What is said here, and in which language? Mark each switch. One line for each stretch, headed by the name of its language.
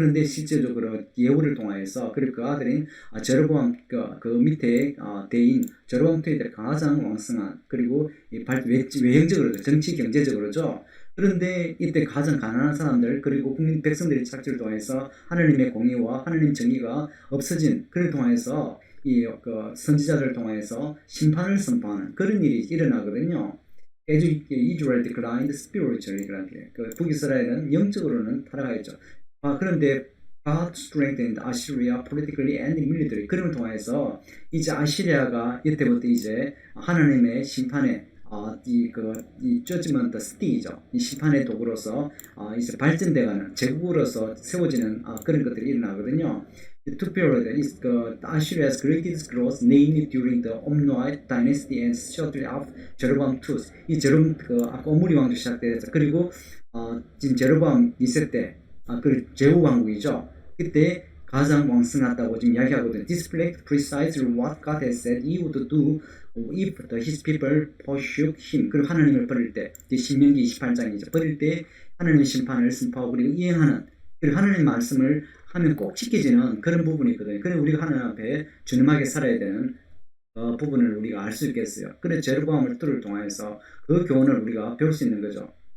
Korean: 그런데 실제적으로 예후를 통하여서 그리고 그 아들인 제로보암 그 밑에 대인 제로보암 2때 가장 왕성한 그리고 외형적으로 정치 경제적으로죠. 그런데 이때 가장 가난한 사람들 그리고 국민 백성들의 착취를 통해서 하나님의 공의와 하나님 정의가 없어진 그를 통해서 선지자들을 통해서 심판을 선포하는 그런 일이 일어나거든요.
English: Israel declined spiritually.
Korean: 북이스라엘은 영적으로는 타락했죠. 그런데
English: God strengthened Assyria politically and military.
Korean: 그를 통해서 이제 아시리아가 이때부터 이제 하나님의 심판에 이 judgment st이죠. 이 심판의 도구로서 이제 발전돼가는 제국으로서 세워지는 그런 것들이 일어나거든요.
English: The two periods is Assyria's greatest growth, namely during the Omnoite dynasty and shortly after Jeroboam II.
Korean: 이 아까 오므리 왕조 시작돼서 그리고 지금 제로보암 2세 때 그 제후 왕국이죠. 그때 가장 왕성하다고 지금 이야기하거든요.
English: Displayed precisely what God has said He would do if his people forsook him.
Korean: 그리고 하나님을 버릴 때, 신명기 28장이죠. 버릴 때 하나님의 심판을 선포하고 그리고 이행하는, 그리고 하나님의 말씀을 하면 꼭 지켜지는 그런 부분이 있거든요. 그래서 우리가 하나님 앞에 준엄하게 살아야 되는 부분을 우리가 알 수 있겠어요. 그래서 제로보암을 뚜를 통해서 그 교훈을 우리가 배울 수 있는 거죠.